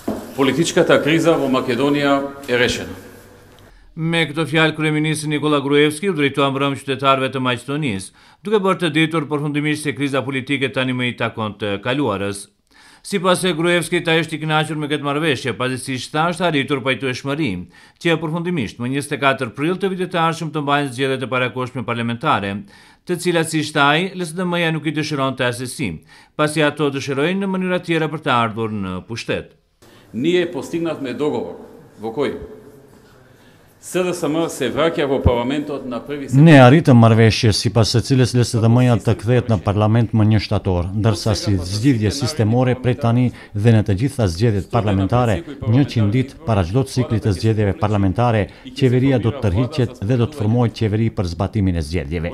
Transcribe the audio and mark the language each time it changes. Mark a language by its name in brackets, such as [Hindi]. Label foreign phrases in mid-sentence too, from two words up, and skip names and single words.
[Macedonian] Политичката криза во Македонија е решена. [Albanian] Me këto fjalë, kryeministri Nikola Gruevski u drejtua mbrëm qytetarëve të Maqedonisë, duke bërë të ditur përfundimisht se kriza politike tani më i takon të kaluarës. Sipas e Gruevskit, ai është i kënaqur me këtë marrëveshje, pasi siç tha është arritur pajtueshmëri, që përfundimisht më 24 prill të vitit të ardhshëm të mbajnë zgjedhjet e parakohshme parlamentare, të cilat siç tha ai, LSDM-ja nuk i dëshironte asesi, pasi ato dëshirojnë në mënyra tjera për të ardhur në pushtet. [Macedonian] Ние постигнавме договор во кој SDSM се враќа во парламентот на 1 септември. [Albanian] Ne arritëm marrëveshje sipas së cilës LSDM-ja të kthehet në parlament më 1 shtator, ndërsa si zgjidhje sistemore prej tani dhe në të gjitha zgjedhjet parlamentare, 100 ditë para çdo cikli të zgjedhjeve parlamentare, qeveria do të tërhiqet dhe do të formojë qeveri për zbatimin e zgjedhjeve.